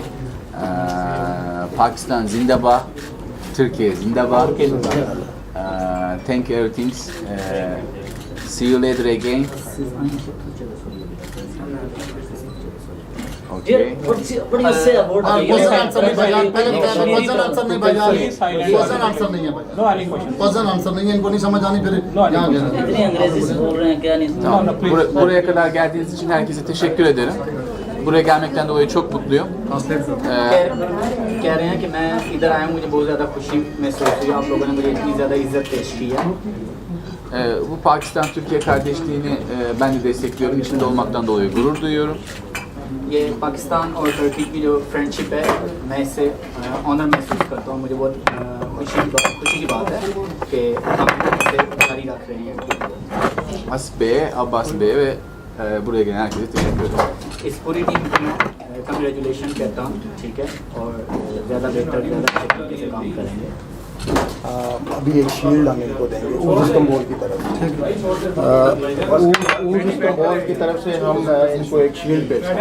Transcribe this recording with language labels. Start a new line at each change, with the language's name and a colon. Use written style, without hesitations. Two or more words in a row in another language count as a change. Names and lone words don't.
Urdu: پاکستان زندہ باد، ترکی زندہ باد.
English: Thank you everything. See you later again. Okay. What do you say about question answer
Urdu: نہیں بھائی جان، پہلے
English: question answer
Urdu: نہیں بھائی جان,
English: question answer
Urdu: نہیں ہے بھائی,
English: no any question, question answer
Urdu: نہیں ہے، انکو نہیں سمجھ آنی پھر یہاں گئے. اتنی انگریزی سے بول رہے ہیں کیا نہیں?
Turkish: Tamam. Buraya kadar geldiğiniz için herkese teşekkür ederim. Buraya gelmekten dolayı çok mutluyum.
Urdu: کہہ رہے ہیں کہ میں ادھر آیا ہوں، مجھے بہت زیادہ خوشی محسوس ہوئی، آپ لوگوں نے مجھے اتنی زیادہ عزت پیش کی ہے.
Turkish: Bu Pakistan-Türkiye kardeşliğini ben de destekliyorum. İçinde olmaktan dolayı gurur duyuyorum.
Urdu: یہ پاکستان اور ترکی کی جو فرینڈشپ ہے، میں اس سے آنر محسوس کرتا ہوں. مجھے بہت خوشی کی بات ہے کہ ہم اسے جاری رکھ رہے ہیں.
Turkish: Asif Bey'e, Abbas Bey'e ve buraya gelen herkese teşekkür ederim.
Urdu: اس پوری ٹیم کو میں کانگریچولیشن کہتا ہوں، ٹھیک ہے، اور زیادہ بہتر زیادہ اچھے طریقے سے کام کریں گے. ابھی ایک شیلڈ ہم انکو دیں گے اوز استنبول کی طرف سے. اوز استنبول کی طرف سے ہم انکو ایک شیلڈ بھیج